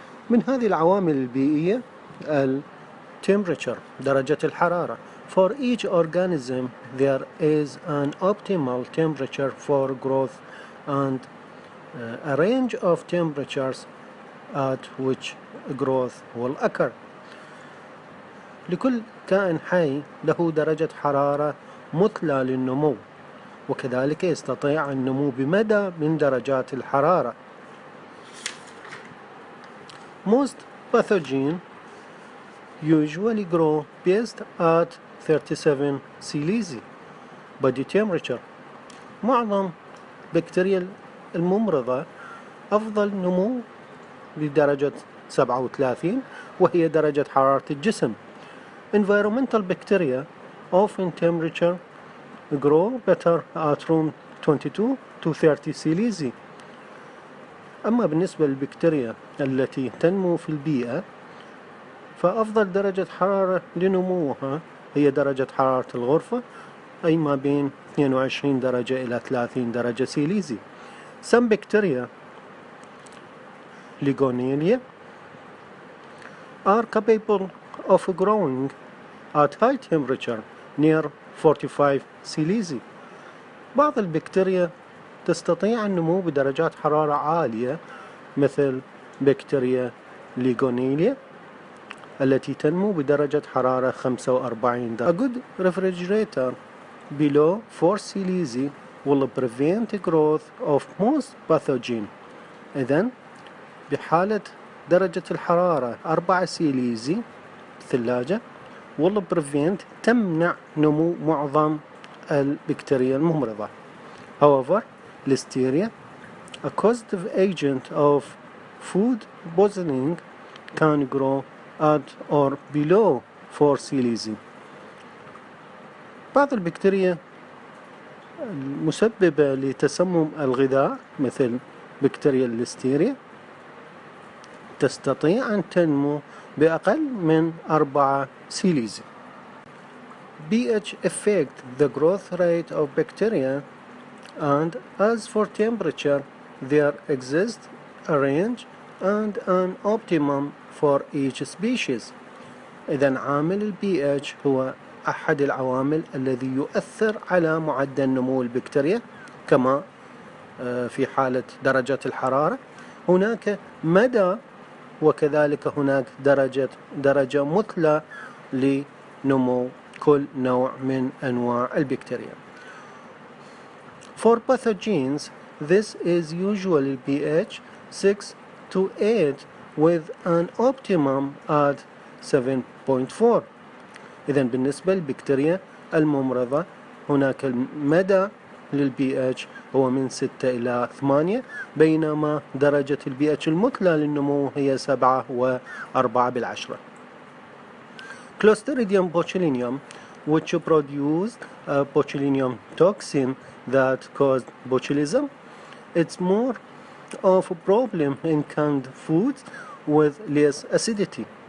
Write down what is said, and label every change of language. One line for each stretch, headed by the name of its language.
Arabic: من هذه العوامل البيئية temperature درجة الحرارة.
English: For each organism there is an optimal temperature for growth and a range of temperatures at which growth will occur.
Arabic: لكل كائن حي له درجة حرارة مثلى للنمو، وكذلك يستطيع النمو بمدى من درجات الحرارة.
English: Most pathogens usually grow best at 37 Celsius body temperature.
Arabic: معظم بكتيريا الممرضة أفضل نمو لدرجة 37 وهي درجة حرارة الجسم.
English: Environmental bacteria often temperature grow better at room 22 to 30 Celsius.
Arabic: أما بالنسبة للبكتيريا التي تنمو في البيئة فأفضل درجة حرارة لنموها هي درجة حرارة الغرفة، أي ما بين 22 درجة إلى 30 درجة سيليزي.
English: Some bacteria Legionella are capable of growing at high temperature near 45 Celsius.
Arabic: بعض البكتيريا تستطيع النمو بدرجات حرارة عالية مثل بكتيريا ليغونيليا التي تنمو بدرجة حرارة 45 درجة.
English: A good refrigerator below 4 Celsius will prevent growth of most pathogens.
Arabic: إذن بحالة درجة الحرارة 4 سيليزي الثلاجة
English: will prevent
Arabic: تمنع نمو معظم البكتيريا الممرضة.
English: However, Listeria, a causative agent of food poisoning, can grow at or below 4 Celsius.
Arabic: بعض البكتيريا المسببة لتسمم الغذاء مثل بكتيريا الليستيريا تستطيع أن تنمو بأقل من 4 سيليزي.
English: pH affect the growth rate of bacteria, and as for temperature, there exists a range and an optimum for each species.
Arabic: إذن عامل ال pH هو أحد العوامل الذي يؤثر على معدل نمو البكتيريا كما في حالة درجة الحرارة. هناك مدى وكذلك هناك درجة مثلى لنمو كل نوع من أنواع البكتيريا.
English: For pathogens, this is usually pH 6 to 8 with an optimum at 7.4.
Arabic: إذن بالنسبة للبكتيريا الممرضة هناك المدى للPH هو من 6 إلى 8، بينما درجة الPH المثلى للنمو هي 7 و4
English: Clostridium botulinum, which produced a botulinum toxin that caused botulism, It's more of a problem in canned foods with less acidity.